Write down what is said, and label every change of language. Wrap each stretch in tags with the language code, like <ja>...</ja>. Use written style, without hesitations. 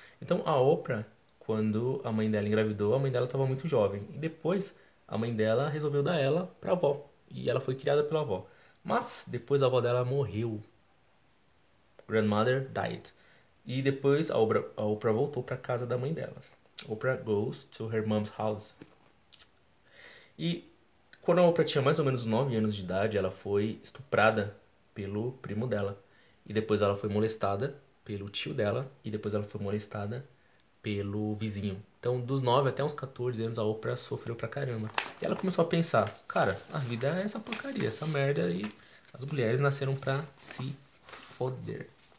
<pt>Então, a Oprah, quando a mãe dela engravidou, a mãe dela estava muito jovem. E depois, a mãe dela resolveu dar ela pra avó. E ela foi criada pela avó. Mas, depois a avó dela morreu.</pt> <en>Grandmother died.</en> <pt>E depois a Oprah voltou pra casa da mãe dela.</pt> <en>Oprah goes to her mom's house.</en> <pt>E quando a Oprah tinha mais ou menos 9 anos de idade, ela foi estuprada pelo primo dela. E depois ela foi molestada pelo tio dela. E depois ela foi molestada pelo vizinho. Então, dos 9 até uns 14 anos, a Oprah sofreu pra caramba. E ela começou a pensar, cara, a vida é essa porcaria, essa merda, e as mulheres nasceram pra se foder.</pt>